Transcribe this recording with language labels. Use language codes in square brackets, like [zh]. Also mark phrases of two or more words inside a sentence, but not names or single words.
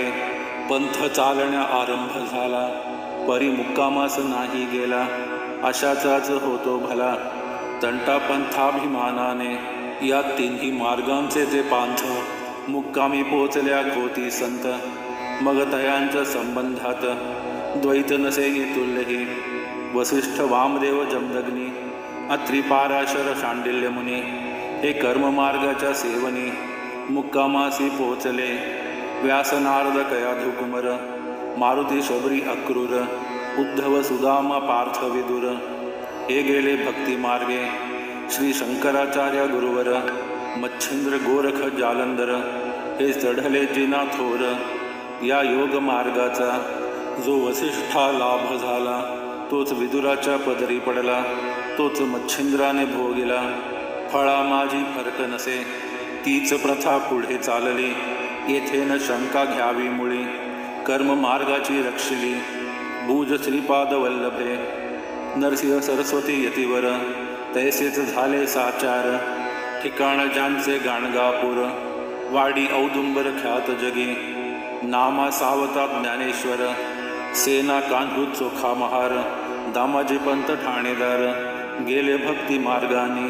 [mr] पंथ चालण्या आरंभ झाला, परी मुक्कामास नाही गेला. अशाचाच होतो भला तंटापंथाभिमानाने. या तिन्ही मार्गांचे ते पांथ, मुक्कामी पोचल्या कोती संत. मग तयांच्या संबंधात द्वैत नसे तुल्यही. वसिष्ठ वामदेव जमदग्नी, अत्रि पाराशर शांडिल्य मुनी हे कर्ममार्गाच्या सेवनी मुक्कामासी पोचले. व्यास नारद कयाधु कुमर, मारुती शबरी अक्रूर, उद्धव सुदामा पार्थ विदुर हे गेले भक्ती मार्गे. श्री शंकराचार्य गुरुवर, मच्छिंद्र गोरख जालंधर हे चढले जिना थोर. या योग मार्गाचा जो वसिष्ठा लाभ झाला, तोच विदुराच्या पदरी पडला, तोच मच्छिंद्राने भोगिला. फळा माझी फरक नसे, तीच प्रथा पुढे चालली. येथे न शंका घ्यावी मुळी, कर्म मार्गाची रक्षिली. भूज श्रीपाद वल्लभे, नरसिंह सरस्वती यतिवर तैसेच झाले साचार. ठिकाण ज्यांचे गाणगापूर, वाडी औदुंबर ख्यात जगी. नामा सावता ज्ञानेश्वर, सेना कान्हूत चोखा महार. दामाजी पंत ठाणेदार गेले भक्ती मार्गानी.